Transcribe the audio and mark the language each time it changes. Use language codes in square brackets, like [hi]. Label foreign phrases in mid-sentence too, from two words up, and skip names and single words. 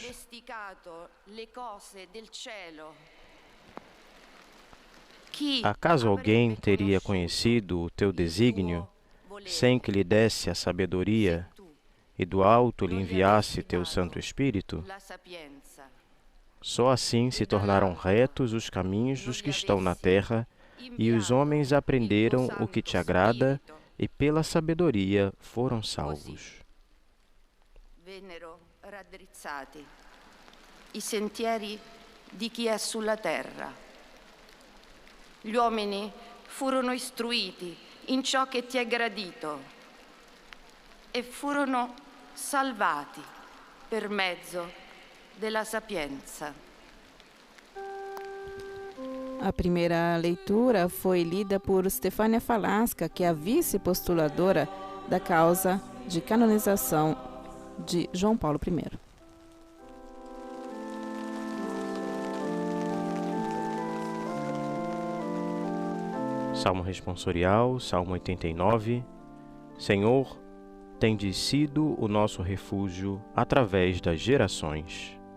[pt] Acaso alguém teria conhecido o teu desígnio sem que lhe desse a sabedoria e do alto lhe enviasse teu Santo Espírito? Só assim se tornaram retos os caminhos dos que estão na terra, e os homens aprenderam o que te agrada, e pela sabedoria foram salvos. [it] Vennero raddrizzati i sentieri di chi è sulla terra. Gli uomini furono istruiti in ciò che ti è gradito e furono salvati per mezzo della sapienza. [pt] A primeira leitura foi lida por Stefânia Falasca, que é a vice-postuladora da causa de canonização de João Paulo I. Salmo responsorial, Salmo 89. Senhor, tendes sido o nosso refúgio através das gerações.